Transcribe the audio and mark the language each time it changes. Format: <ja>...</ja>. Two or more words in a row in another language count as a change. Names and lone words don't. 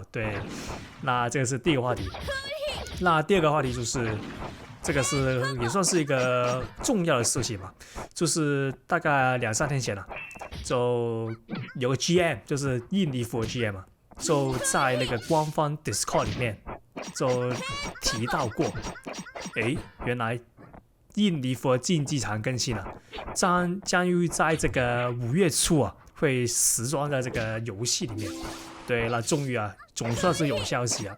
<zh>对，那這個是第一個話題。那第二個話題就是，這個是也算是一個重要的事情嘛，就是大概2-3天前了，就有個 GM， 就是印尼服的 GM 嘛，就在那個官方 Discord 裡面就提到過，原來印尼服的競技場更新了，將於在這個5月初啊，會時裝在這個遊戲裡面。對，那終於啊，總算是有消息啊。</zh>